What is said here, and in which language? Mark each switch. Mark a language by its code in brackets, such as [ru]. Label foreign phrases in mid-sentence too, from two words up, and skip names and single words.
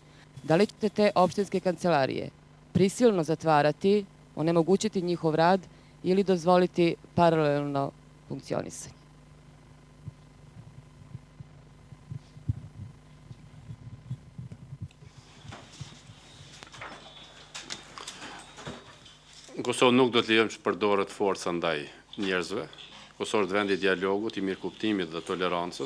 [sr] Da li ćete te opštinske kancelarije prisilno zatvarati, onemogućiti njihov rad ili dozvoliti paralelno funkcionisanje? [sq] Kosovë nuk do të lejojmë që përdoret forca ndaj njerëzve. Kosovë është vendi i dialogut, i mirëkuptimit dhe tolerancës.